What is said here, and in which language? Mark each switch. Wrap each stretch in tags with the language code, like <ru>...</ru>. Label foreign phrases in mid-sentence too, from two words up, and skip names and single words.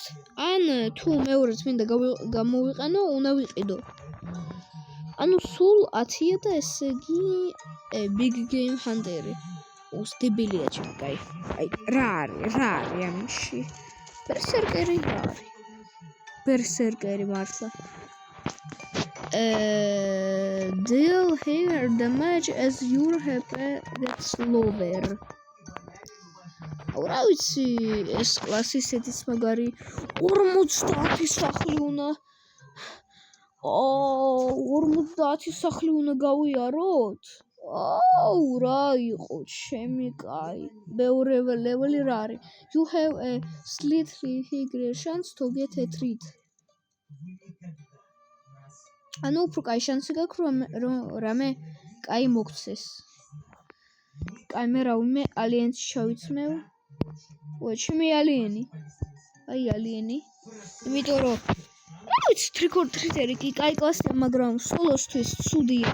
<ka>ან თუ მეორედ მინდა გამოვიყენო, უნდა ვიყიდო. ანუ სულ 10-ია და ესე იგი Big Game Hunter-ი. უსდებილია ჩემკაი. აი, რა არის ამაში? Berserker-ი რა არის? Berserker-ი მართლა.</ka> <en>Deal higher damage as your HP gets lower.</en> <ka>რა ვიცი, ეს კლასი ისეთის მაგარი 50 სახლი უნდა 50 სახლი უნდა გავიაროთ? აუ, რა იყო, ჩემი კაი. მეორე ლეველი რა არის?</ka> <en>You have a slightly higher chance to get a treat.</en> <ka>ანუ უფრო კაი შანსი გაქვს რომ რამე კაი მოგცეს. კაი, მე რა ვიმე Aliens შევიცმევ. ჩემი ალიენი. აი ალიენი. იმიტომ რომ რა ვიცი, Trick or Treater-ი კი კაი კლასია, მაგრამ სოლოსთვის ცუდია.</ka>